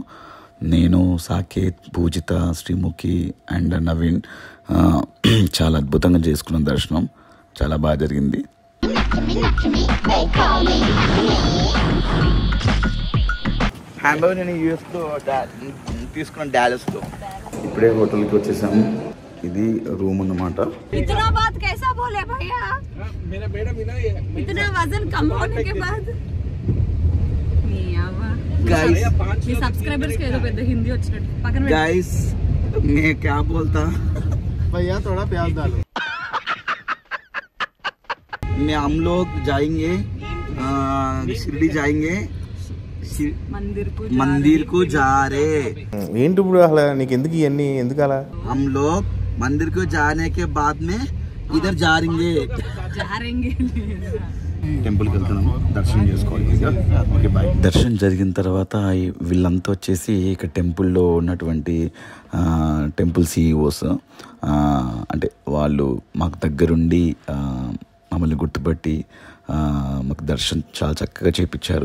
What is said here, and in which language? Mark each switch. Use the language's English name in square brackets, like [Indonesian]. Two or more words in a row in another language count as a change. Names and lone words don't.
[Telugu] నేను, సాకేత్, పూజిత, శ్రీముఖి అండ్ నవీన్ చాలా అద్భుతంగా చేసుకున్నాం దర్శనం. చాలా బాగా జరిగింది. హ్యాంబర్ నేను యూఎస్లో తీసుకున్నాను, డాలస్లో. ఇప్పుడే హోటల్కి వచ్చేసాము. ఇది రూమ్ అన్నమాట. [Hindi] गाइस मैं क्या बोलता भैया थोड़ा प्याज डालो. हम लोग जाएंगे शिरडी जाएंगे, मंदिर को जा रहे. [Telugu] ఏంటి ఇప్పుడు అసలు నీకు ఎందుకు ఇవన్నీ ఎందుకు అలా? [Hindi] हम लोग मंदिर को जाने के बाद में इधर जाएंगे. [Telugu] టెంపుల్కి వెళ్తున్నాము, దర్శనం చేసుకోవాలి. [English] okay bye. [Telugu] దర్శనం జరిగిన తర్వాత వీళ్ళంతా వచ్చేసి ఇక టెంపుల్లో ఉన్నటువంటి [English] temple CEOs, [Telugu] అంటే వాళ్ళు మాకు దగ్గరుండి మమ్మల్ని గుర్తుపట్టి మాకు దర్శనం చాలా చక్కగా చేయించారు.